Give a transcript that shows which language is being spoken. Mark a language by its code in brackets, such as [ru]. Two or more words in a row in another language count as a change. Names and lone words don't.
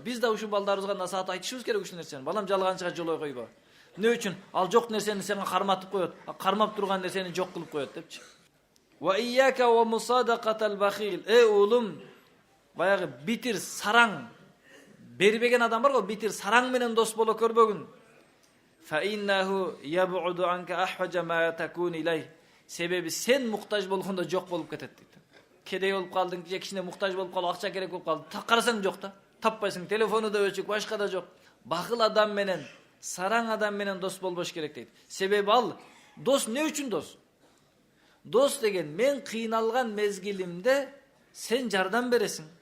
[ky] Биз да ушул балдарыбызга насаат айтышыбыз керек ушул нерсени. Балам, жалганчыга жолой койбо. Эмне үчүн? Ал жок нерсени сени карматып коет, кармап турган нерсени жок кылып коет депчи. [ar] و إياك و مصادقة البخيل. [ky] Уулум, баягы битир сараң бербеген адам бар го, битир сараң менен дос боло көрбөгүн. [ar] فإنه يبعد عنك أحوج ما تكون إلي. [ky] Себеби сен муктаж болгондо жок болуп кетет дейт. Кедей болуп калдың, же кичине муктаж болуп калып, акча керек болуп калды. Карасаң жок да. Таппайсың, телефону да өчүк, башка да жок. Бахыл адам менен, сараң адам менен дос болбош керек дейт. Себеби ал дос эмне үчүн дос? Дос деген мен кыйналган мезгилимде сен жардам бересиң.